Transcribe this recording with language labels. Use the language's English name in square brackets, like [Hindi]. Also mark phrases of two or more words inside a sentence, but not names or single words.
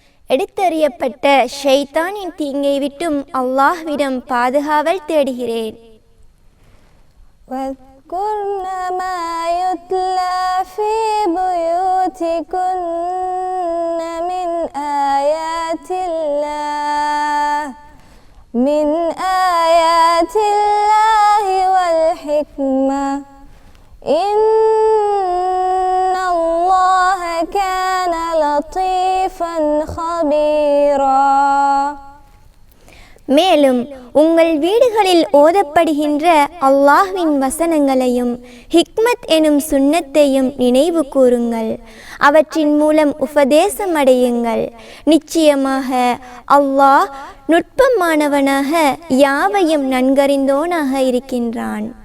[Tamil] எடுத்தறியப்பட்ட ஷைத்தானின் தீங்கை விட்டும் அல்லாஹ்விடம் பாதுகாவல் தேடுகிறேன். [Arabic] واذكرن ما يتلى في بيوتكن من آيات الله والحكمة إن الله كان لطيفا خبيرا. [Tamil] மேலும் உங்கள் வீடுகளில் ஓதப்படுகின்ற அல்லாஹ்வின் வசனங்களையும் ஹிக்மத் எனும் சுன்னத்தையும் நினைவு கூறுங்கள். அவற்றின் மூலம் உபதேசம் அடையுங்கள். நிச்சயமாக அல்லாஹ் நுட்பமானவனாக யாவையும் நன்கறிந்தோனாக இருக்கின்றான்.